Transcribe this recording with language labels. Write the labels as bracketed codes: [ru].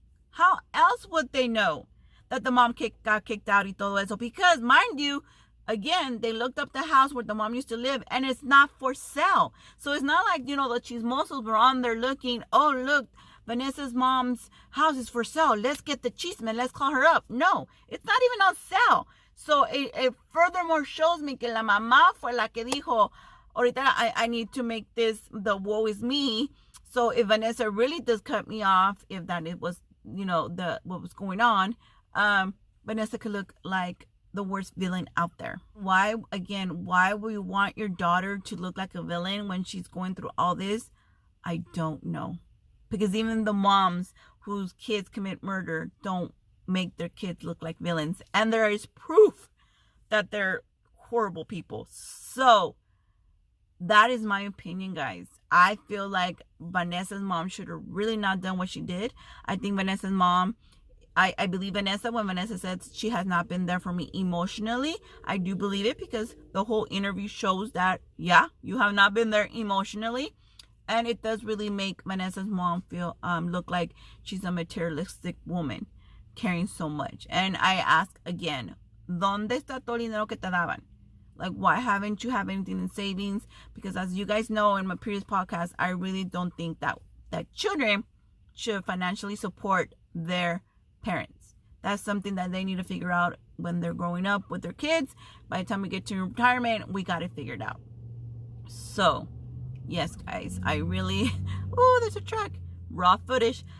[en] How else would they know that the mom got kicked out y todo eso? Because, mind you, again, they looked up the house where the mom used to live, and it's not for sale. So it's not like, the chismosos were on there looking, oh, look, Vanessa's mom's house is for sale. Let's get the chisme. Let's call her up. No, it's not even on sale. So it furthermore shows me [es] que la mamá fue la que dijo, ahorita [en] I need to make this the woe is me. So if Vanessa really does cut me off, if that it was, what was going on, Vanessa could look like the worst villain out there. Why would you want your daughter to look like a villain when she's going through all this? I don't know. Because even the moms whose kids commit murder don't make their kids look like villains. And there is proof that they're horrible people. So that is my opinion, guys. I feel like Vanessa's mom should have really not done what she did. I think Vanessa's mom, I believe Vanessa when Vanessa says she has not been there for me emotionally. I do believe it because the whole interview shows that, yeah, you have not been there emotionally. And it does really make Vanessa's mom feel look like she's a materialistic woman caring so much. And I ask again, [es] ¿Dónde está todo el dinero que te daban? [en] Like, why haven't you have anything in savings? Because as you guys know in my previous podcast, I really don't think that children should financially support their parents. That's something that they need to figure out when they're growing up with their kids. By the time we get to retirement, we got it figured out. So, yes, guys, I really... Oh, there's a truck. Raw footage.